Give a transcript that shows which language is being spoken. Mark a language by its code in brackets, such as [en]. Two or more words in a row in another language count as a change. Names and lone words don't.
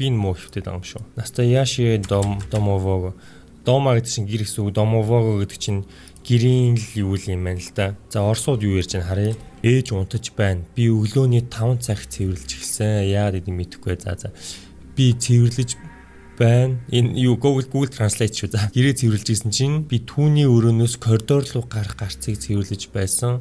[mn] Бин муу хөвтэй юм шүү. [ru] Настоящий домового. [mn] Дома гэдэг чинь гэр гэсэн үг. Домового гэдэг чинь гэрийн л юу юм байна л да. За орсууд юу ярьж байна харъя. Ээж унтаж байна. Би өглөөний 5 цагт цэвэрлэж эхэлсэн. Яагаад гэдэг мэдэхгүй. За. Би цэвэрлэж байна. Энэ юу Google Translate шүү. За. Гэрээ цэвэрлэж исэн чинь би түүний өрөөнөөс коридор руу гарах гарцыг цэвэрлэж байсан.